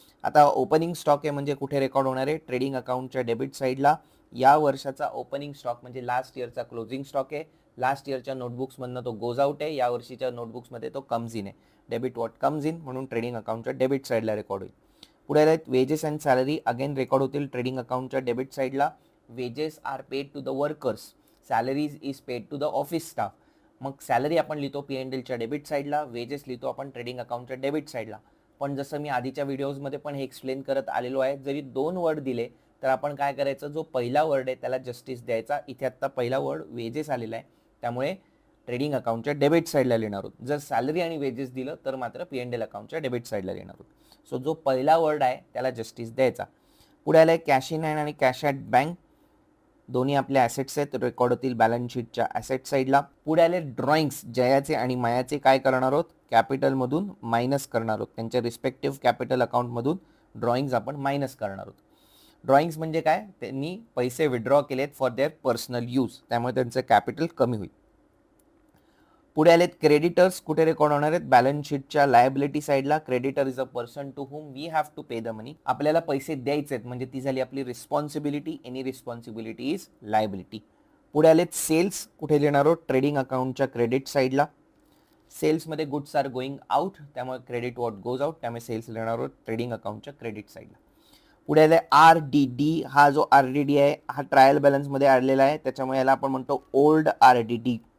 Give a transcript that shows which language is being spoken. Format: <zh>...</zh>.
<mr>आता opening stock आहे म्हणजे कुठे रेकॉर्ड होणार आहे ट्रेडिंग अकाउंटच्या डेबिट साइडला। या वर्षाचा ओपनिंग स्टॉक म्हणजे लास्ट इयरचा क्लोजिंग स्टॉक आहे। लास्ट इयरच्या नोटबुक्स मधनं तो</mr> <en>goes out</en> <mr>आहे, या वर्षीच्या नोटबुक्स मध्ये तो</mr> <en>comes in</en> <mr>आहे।</mr> <en>debit what comes in</en> <mr>म्हणून ट्रेडिंग अकाउंटच्या डेबिट साइडला रेकॉर्ड होईल। पुढे आहेत wedges and salary, again record होतील ट्रेडिंग अकाउंटच्या डेबिट साइडला।</mr> <en>Wages are paid to the workers, salaries is paid to the office staff.</en> <mr>मग सॅलरी आपण लिहितो P&Lच्या डेबिट साइडला, वेजेस लिहितो आपण ट्रेडिंग अकाउंटच्या डेबिट साइडला। पण जसं मी आधीच्या व्हिडिओजमध्ये पण हे एक्सप्लेन करत आलेलो आहे, जरी 2 वर्ड दिले तर आपण काय करायचं, जो पहिला वर्ड आहे त्याला जस्टिस द्यायचा। इथे आता पहिला वर्ड वेजेस आलेला आहे, त्यामुळे ट्रेडिंग अकाउंटच्या डेबिट साइडला लिहिणार आहोत। जर सॅलरी आणि वेजेस दिलं तर मात्र P&L अकाउंटच्या डेबिट साइडला लिहिणार आहोत। सो जो पहिला वर्ड आहे त्याला जस्टिस द्यायचा। पुढे आलाय कॅश इन हँड आणि कॅश ॲट बँक, दोन्ही आपले ॲसेट्स आहेत, रेकॉर्ड होतील बॅलन्स शीटच्या ॲसेट साइडला। पुढे आले ड्रॉइंग्स, जयाचे आणि मायाचे काय करणार आहोत, कॅपिटल मधून मायनस करणार आहोत, त्यांच्या रिस्पेक्टिव्ह कॅपिटल अकाउंट मधून ड्रॉइंग्स आपण मायनस करणार आहोत। ड्रॉइंग्स म्हणजे काय, त्यांनी पैसे विड्रॉ केलेत</mr> <en>for their personal use,</en> <mr>त्यामुळे त्यांचं कॅपिटल कमी होईल। पुढे आलेत क्रेडिटर्स, कुठे रेकॉर्ड होणार आहेत बॅलन्स शीटच्या लायबिलिटी साइडला।</mr> <en>creditor is a person to whom we have to pay the money,</en> <mr>आपल्याला पैसे द्यायचे आहेत म्हणजे ती झाली आपली responsibility.</mr> <en>Any responsibility is liability.</en> <mr>पुढे आलेत सेल्स, कुठे लिहिणार आहोत ट्रेडिंग अकाउंटच्या क्रेडिट साइडला। सेल्स मध्ये</mr> <en>goods are going out,</en> <mr>त्यामुळे</mr> <en>credit what goes out,</en> <mr>त्यामुळे सेल्स लिहिणार आहोत ट्रेडिंग अकाउंटच्या क्रेडिट साइडला। पुढे आले RDD, हा जो RDD आहे हा ट्रायल बॅलन्स मध्ये आलेला आहे, त्याच्यामुळे याला आपण म्हणतो ओल्ड RDD।</mr>